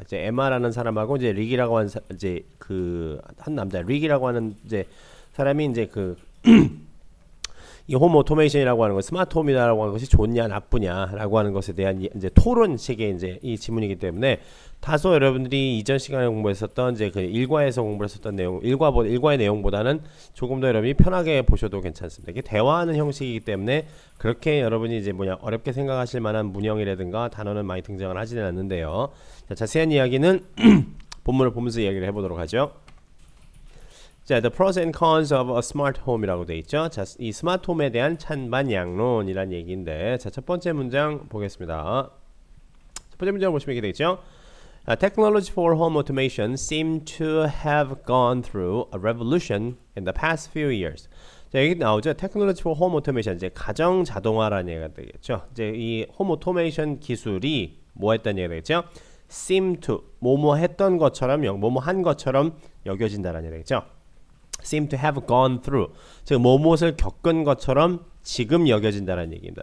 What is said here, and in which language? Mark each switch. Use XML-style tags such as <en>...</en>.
<ko>이제 에마라는 사람하고 이제 릭이라고 하는 이제 그 한 남자 릭이라고 하는 이제 사람이 이제 그 이 홈 오토메이션이라고 하는 것, 스마트 홈이라고 하는 것이 좋냐 나쁘냐라고 하는 것에 대한 이제 토론식의 이제 이 지문이기 때문에, 다소 여러분들이 이전 시간에 공부했었던 이제 그 일과에서 공부했었던 내용, 일과의 내용보다는 조금 더 여러분이 편하게 보셔도 괜찮습니다. 이게 대화하는 형식이기 때문에 그렇게 여러분이 이제 뭐냐 어렵게 생각하실 만한 문형이라든가 단어는 많이 등장을 하지는 않는데요. 자, 자세한 이야기는 본문을 보면서 이야기를 해보도록 하죠.</ko> <en>자, the pros and cons of a smart home</en> <ko>이라고 돼 있죠. 자, 이 스마트 홈에 대한 찬반 양론이란 얘기인데, 자, 첫 번째 문장 보겠습니다. 첫 번째 문장 보시면 이렇게 돼 있죠.</ko> <en>Technology for home automation seem to have gone through a revolution in the past few years.</en> <ko>자, 여기 나오죠.</ko> <en>Technology for home automation,</en> <ko>이제 가정 자동화라는 얘기가 되겠죠. 이제 이 홈 오토메이션 기술이 뭐 했다는 얘기가 되겠죠. seem to 뭐뭐 했던 것처럼 뭐뭐 한 것처럼 여겨진다라는 얘기죠.</ko> <en>seem to have gone through,</en> <ko>즉 뭐뭇을 겪은 것처럼 지금 여겨진다는 얘기입니다.</ko>